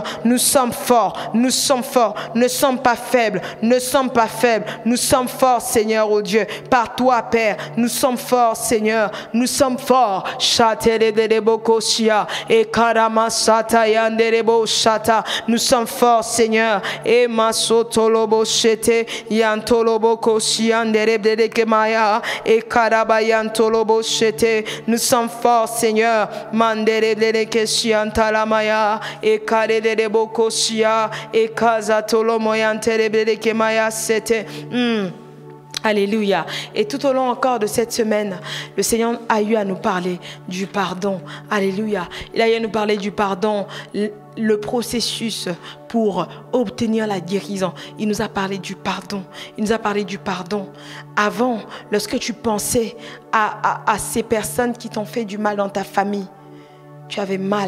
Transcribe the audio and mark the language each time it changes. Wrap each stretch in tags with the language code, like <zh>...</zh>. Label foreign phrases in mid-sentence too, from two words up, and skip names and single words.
<fr>Nous sommes forts, nous sommes forts, ne sommes pas faibles, ne sommes pas faibles. Nous sommes forts, Seigneur, oh Dieu. Par toi, Père, nous sommes forts, Seigneur. Nous sommes forts. Nous sommes forts, Seigneur. Et masotolobo shete yantolobo koshi anderebde kemaya et karabayantolobo shete. Nous sommes forts, Seigneur. Manderebde keshi antalamaya et karedebo koshia et kazatolomo yanterebde kemaya sete. Alléluia. Et tout au long encore de cette semaine, le Seigneur a eu à nous parler du pardon. Alléluia. Il a eu à nous parler du pardon, le processus pour obtenir la guérison. Il nous a parlé du pardon. Il nous a parlé du pardon. Avant, lorsque tu pensais à ces personnes qui t'ont fait du mal dans ta famille, tu avais mal.</fr>